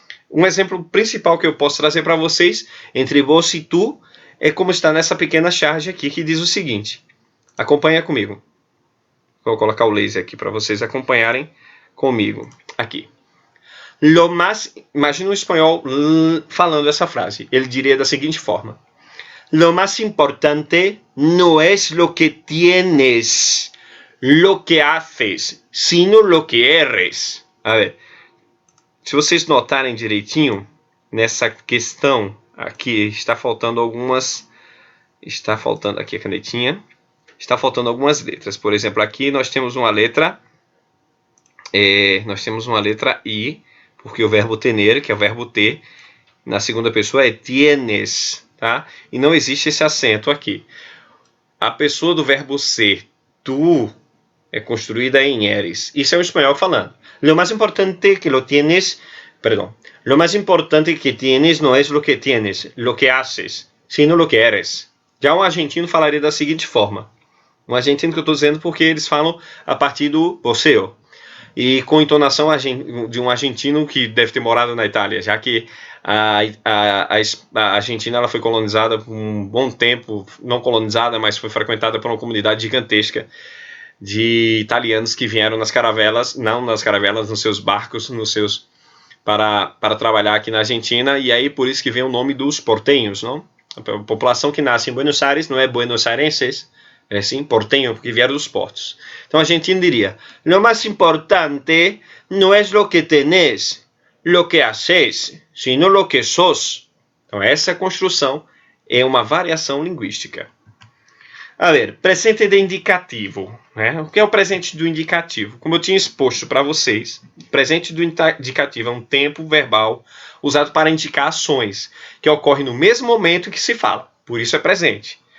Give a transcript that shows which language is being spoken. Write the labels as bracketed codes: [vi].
[pt] Um exemplo principal que eu posso trazer para vocês, entre vos e tu, é como está nessa pequena charge aqui, que diz o seguinte. Acompanha comigo. Vou colocar o laser aqui para vocês acompanharem comigo. Aqui. Imagina um espanhol falando essa frase. Ele diria da seguinte forma. [es] Lo más importante no es lo que tienes, lo que haces, sino lo que eres. [pt] A ver, se vocês notarem direitinho, nessa questão aqui está faltando algumas... Está faltando aqui a canetinha. Está faltando algumas letras. Por exemplo, aqui nós temos uma letra... nós temos uma letra I, porque o verbo tener, que é o verbo ter, na segunda pessoa é tienes. Tá? E não existe esse acento aqui. A pessoa do verbo ser, tu, é construída em eres. Isso é o espanhol falando. [es] Lo más importante que lo tienes, lo más importante que tienes no es lo que tienes, lo que haces, sino lo que eres. [pt] Já um argentino falaria da seguinte forma. Um argentino que eu estou dizendo porque eles falam a partir do você. E com entonação de um argentino que deve ter morado na Itália, já que a Argentina ela foi colonizada por um bom tempo, não colonizada, mas foi frequentada por uma comunidade gigantesca de italianos que vieram nas caravelas, nos seus barcos, para trabalhar aqui na Argentina, e aí por isso que vem o nome dos porteños, não? A população que nasce em Buenos Aires não é buenos-airenses, é sim porteño, porque vieram dos portos. Então a Argentina diria, [es] lo más importante no es lo que tenés, lo que haces, sino lo que sos. [pt] Então essa construção é uma variação linguística. A ver, presente de indicativo. Né? O que é o presente do indicativo? Como eu tinha exposto para vocês, presente do indicativo é um tempo verbal usado para indicar ações que ocorrem no mesmo momento que se fala. Por isso é presente.